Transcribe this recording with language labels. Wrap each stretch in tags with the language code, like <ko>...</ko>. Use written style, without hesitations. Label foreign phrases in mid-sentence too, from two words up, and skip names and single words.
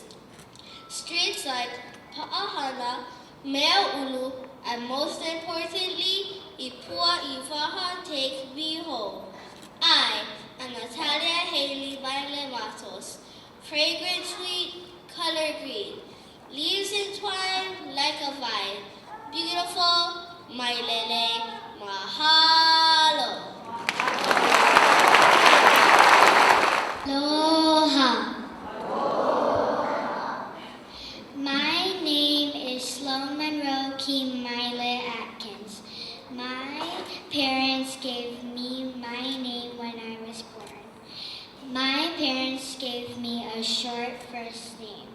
<en>Streets like Haʻahaʻa, Meaʻulu, and most importantly, Ipua Iwaha take me home. I am Natalia Haley Maile Matos. Fragrant, sweet, color green. Leaves entwined like a vine. Beautiful, Mailele, mahalo. Aloha. My name is Sloan Monroe Maile Atkins. My parents gave me my name when I was born. My parents gave me a short first name.</en>